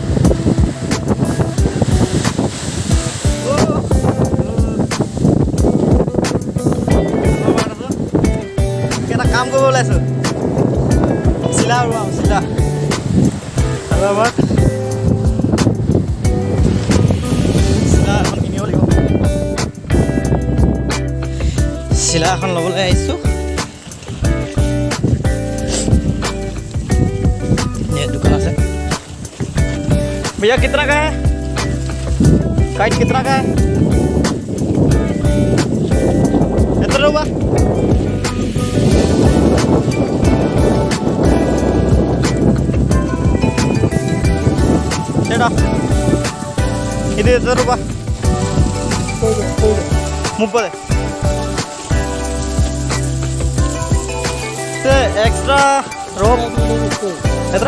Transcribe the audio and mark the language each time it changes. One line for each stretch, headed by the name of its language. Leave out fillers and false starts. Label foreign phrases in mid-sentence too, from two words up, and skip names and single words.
Assamese: এটা কাম কৰিব ওলাইছোঁ, চিলা উৰুৱাম, চিলা সাগৰপাৰত চিলা এখন কিনিব লাগিব। চিলা এখন ল'বলৈ আহিছোঁ।
Hindi: दुकान से भैया कितना का है? काइट कितना का है? कितना हुआ?
Malayalam: ചേട്ടാ ഇത് എത്ര രൂപ? 30.
English: extra rope
Malayalam: എത്ര?